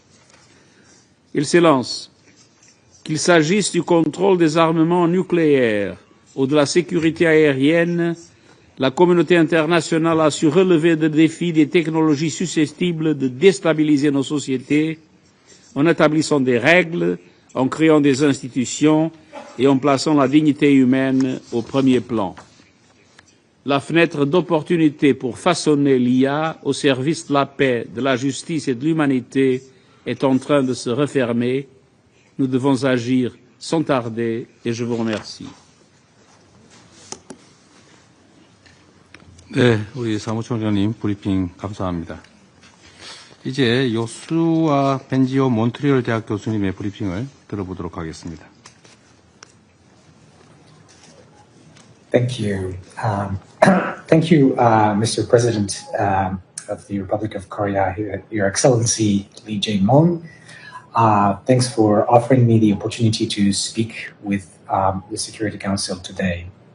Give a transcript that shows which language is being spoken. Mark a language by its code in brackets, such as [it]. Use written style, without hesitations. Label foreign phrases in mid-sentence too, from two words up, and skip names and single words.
[fr] Excellences, qu'il s'agisse du contrôle des armements nucléaires ou de la sécurité aérienne, la communauté internationale a su relever le défi des technologies susceptibles de déstabiliser nos sociétés en établissant des règles, en créant des institutions et en plaçant la dignité humaine au premier plan. La fenêtre d'opportunité pour façonner l'IA au service de la paix, de la justice et de l'humanité est en train de se refermer. Nous devons agir sans tarder et je vous remercie. [ko] 네, 우리 사무총장님 브리핑 감사합니다. 이제 요수와 벤지오 몬트리올 대학 교수님의 브리핑을 들어보도록 하겠습니다. [en] Thank you. Thank you, Mr. President of the Republic of Korea, Your Excellency Lee Jae-myung. Thanks for offering me the opportunity to speak with the Security Council today.